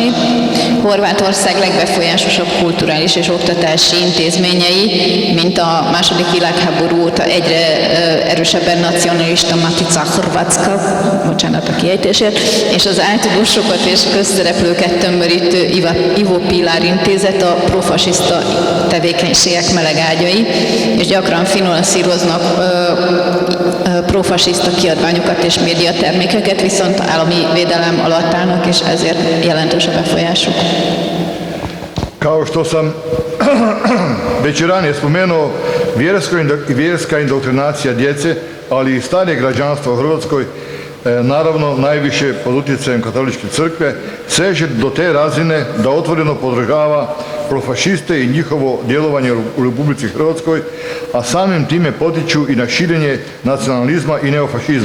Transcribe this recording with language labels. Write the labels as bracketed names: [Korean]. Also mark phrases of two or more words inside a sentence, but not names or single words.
[Hungarian] Horvátország legbefolyásosabb kulturális és oktatási intézményei, mint a második világháború óta egyre erősebben nacionalista Matica Hrvatska, bocsánat a kiejtésért, és az áltudósokat és közszereplőket tömörítő Ivo Pilar intézet a profasiszta tevékenységek melegágyai, és gyakran finanszíroznak profasiszta kiadványokat és médiatermékeket, viszont állami védelem alatt állnak, és ezért jelentős a befolyásuk. [Croatian] Kao što sam već ranije spomenuo, vjerska indoktrinacija djece, ali i starije građanstva u Hrvatskoj, naravno najviše pod utjecajem katoličke crkve, seže do te razine da otvoreno podržava profašiste i njihovo djelovanje u Republici Hrvatskoj, a samim time potiču i na širenje nacionalizma i neofašizma.